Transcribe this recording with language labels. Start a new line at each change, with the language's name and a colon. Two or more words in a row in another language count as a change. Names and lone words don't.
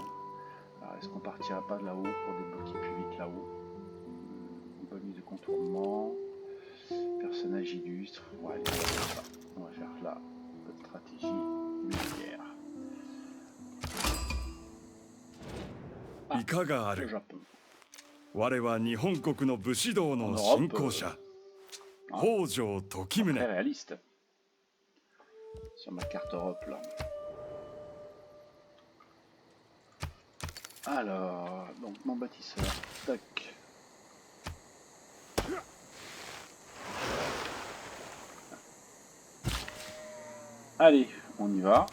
French: Alors est-ce qu'on partira pas de là-haut pour débloquer plus vite là-haut? Bonus de contournement, personnage illustre, ouais, on va faire là, notre stratégie militaire. Ah, le Japon.
Japanese: 我は日本国の武士道の信仰者、北条時宗。
French: Très réaliste. Sur ma carte Europe là. Alors, donc mon bâtisseur, tac. Allez, on y va.